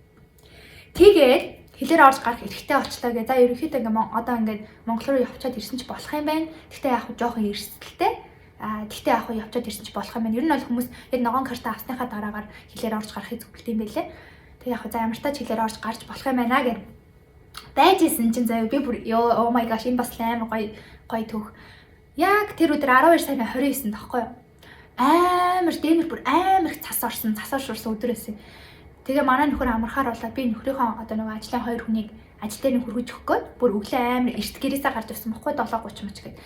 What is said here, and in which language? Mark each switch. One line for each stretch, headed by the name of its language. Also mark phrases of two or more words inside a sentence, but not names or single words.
Mongolian: Тэгээд хилээр орж гарах эрхтэй очлоо гэ. За ерөнхийдөө ингээ одоо ингээд Монгол руу явчаад ирсэн ч болох юм байна. Гэхдээ яг жоохон эрсдэлтэй. Гэхдээ яг явчаад ирсэн ч болох юм байна. Ер нь бол хүмүүс яг ногоон карта авсныхаа дараагаар хилээр орж гарахыг зөвлөд юм байлээ. Тэгээ яг за ямар ч тач хилээр орж гарч болох юм байна гэх. Байжсэн чинь заяа би бүр
English: oh my gosh
Mongolian: энэ бас амар гоё төх. Яг тэр өдөр 12 сарын 29-нд тахгүй юу? Амар дэмэр бүр амар цас орсон өдөр байсан. Тэгээ манай нөхөр амархаар болоод би нөхрийнхөө одоо нөгөө ажлын 2 хүнийг ажил дээр нь хөргөж өгөх гээд бүр өглөө амар эрт гэрээсээ гарч ирсэн бохгүй 7:30 мч гээд.